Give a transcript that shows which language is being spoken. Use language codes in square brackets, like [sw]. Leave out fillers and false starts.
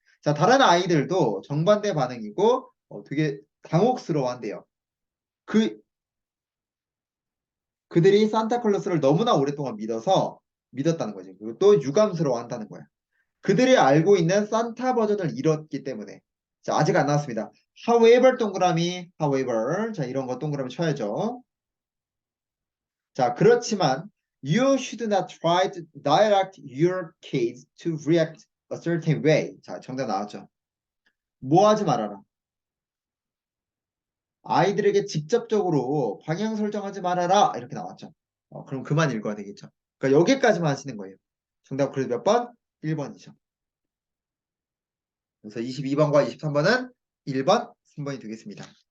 [ko] 자, 다른 아이들도 정반대 반응이고 되게 당혹스러워한대요. 그 그들이 산타클로스를 너무나 오랫동안 믿었다는 거지. 그리고 또 유감스러워한다는 거야. 그들이 알고 있는 산타 버전을 잃었기 때문에. 자, 아직 안 나왔습니다. However 동그라미, however. 자, 이런 거 동그라미 쳐야죠. 자, 그렇지만 [en] you should not try to direct your kids to react a certain way. [ko] 자, 정답 나왔죠. 뭐 하지 말아라. 아이들에게 직접적으로 방향 설정하지 말아라. 이렇게 나왔죠. 그럼 그만 읽어야 되겠죠. 그러니까 여기까지만 하시는 거예요. 정답 그래도 몇 번? 1번이죠. 그래서 22번과 23번은 1번, 3번이 되겠습니다.